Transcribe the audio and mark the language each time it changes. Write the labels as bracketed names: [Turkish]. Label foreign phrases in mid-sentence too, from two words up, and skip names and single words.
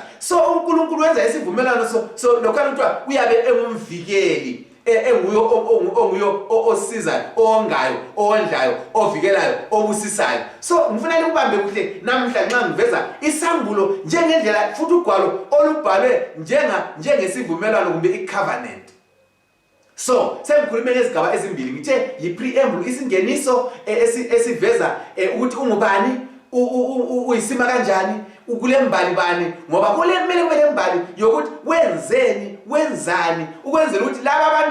[North Ndebele] So uNkulunkulu wenza isivumelwano so lokho kuthiwa uyabe engumvikeli, enguyo osizayo, ongayo, ondlayo, ovikelayo, obusisayo. So ngifuna likubambe kuhle namhla nxa ngiveza isambulo njengendlela futhi ugwalo olubhalwe njengesivumelwano kumbe icovenant. So sengikhulume ngezigaba ezimbili, ngithe yi-preamble, isingeniso esiveza ukuthi ungubani, uyisima kanjani, ukule mbali bani, ngoba kumele kube mbali yokuthi wenzani, ukwenzela ukuthi laba abantu